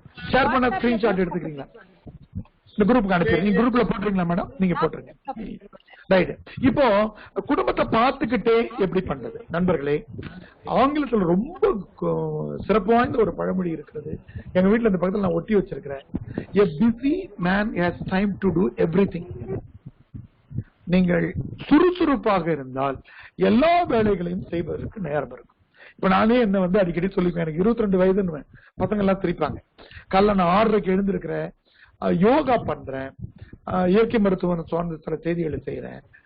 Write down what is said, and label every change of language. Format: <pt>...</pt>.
<ta>Share பண்ண screenshot எடுத்துக்கிறீங்களா? இந்த குரூப்புக்கு அனுப்பிடுறேன். நீங்க குரூப்ல போட்டுறீங்களா மேடம்? நீங்க போட்டுருங்க. ரைட். இப்போ குடும்பத்தை பார்த்துக்கிட்டே எப்படி பண்றது நண்பர்களே? ஆங்கிலத்துல ரொம்ப சிறப்பு வாய்ந்த ஒரு பழமொழி இருக்கிறது. எங்க வீட்டுல இந்த பக்கத்துல நான் ஒட்டி வச்சிருக்கிறேன்.</ta> <en>A busy man has time to do everything.</en> <ta>நீங்கள் சுறுசுறுப்பாக இருந்தால் எல்லா வேலைகளையும் செய்வதற்கு நேரம் இருக்கும். இப்ப நானே என்ன வந்து அடிக்கடி சொல்லிப்பேன். எனக்கு 22 வயதுன்னு பசங்க எல்லாம் சிரிப்பாங்க. காலைல நான் 6:30க்கு எழுந்திருக்கிறேன். யோகா பண்றேன். இயற்கை மருத்துவம் சார்ந்த சில செய்திகளை செய்யறேன்.</ta>